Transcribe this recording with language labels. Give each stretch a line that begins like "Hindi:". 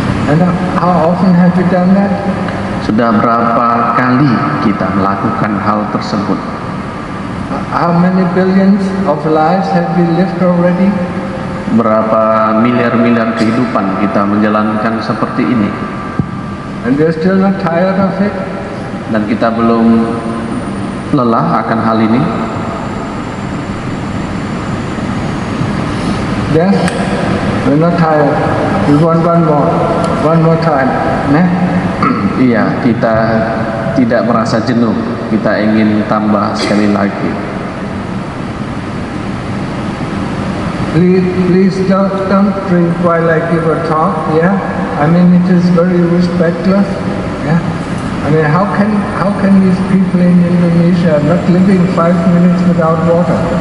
English: And how often have you done that?
Indonesian: Sudah berapa kali kita melakukan hal tersebut?
English: How many billions of lives have we lived already?
Indonesian: Berapa miliar-miliar kehidupan kita menjalankan seperti ini?
English: And we're still not tired of it?
Indonesian: Dan kita belum lelah akan hal ini?
English: Yes, we're not tired. We want one more time. Nah?
Indonesian: Iya, kita tidak merasa jenuh. Kita ingin tambah sekali lagi.
English: Please don't drink while I give a talk. Yeah, I mean it is very respectless. Yeah, I mean how can these people in Indonesia not living 5 minutes without water?